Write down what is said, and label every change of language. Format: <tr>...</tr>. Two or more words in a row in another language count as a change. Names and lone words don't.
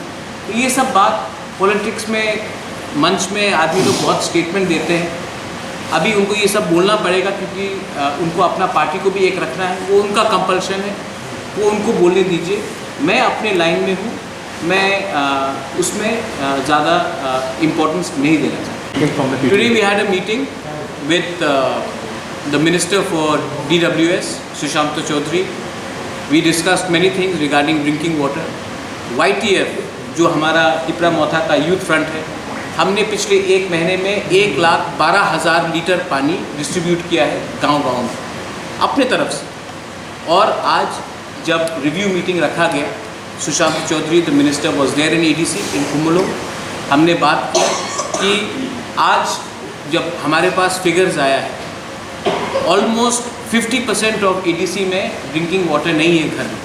<hi>तो ये सब बात पॉलिटिक्स में, मंच में आदमी लोग बहुत स्टेटमेंट देते हैं, अभी उनको ये सब बोलना पड़ेगा क्योंकि उनको अपना पार्टी को भी एक रखना है, वो उनका कंपल्शन है, वो उनको बोलने दीजिए। मैं अपने लाइन में हूँ, मैं उसमें ज़्यादा इम्पोर्टेंस नहीं देना चाहता।</hi> <en>Today we had a meeting with the minister for DWS Sushant Chowdhury. We discussed many things regarding drinking water.</en> <hi>YTF जो हमारा तिपरा-मौथा का</hi> <en>youth front</en> <hi>है, हमने पिछले 1 महीने में 1,12,000 लीटर पानी डिस्ट्रीब्यूट किया है गांव-गांव में अपने तरफ से। और आज जब</hi> <en>review meeting</en> <hi>रखा गया, सुशांत चौधरी</hi> <en>the minister was there in ADC in Kumulo,</en> <hi>हमने बात की कि आज जब हमारे पास फिगर्स आया है,</hi> <en>almost 50% of ADC</en> <hi>में</hi> <en>drinking water</en> <hi>नहीं है घर में।</hi>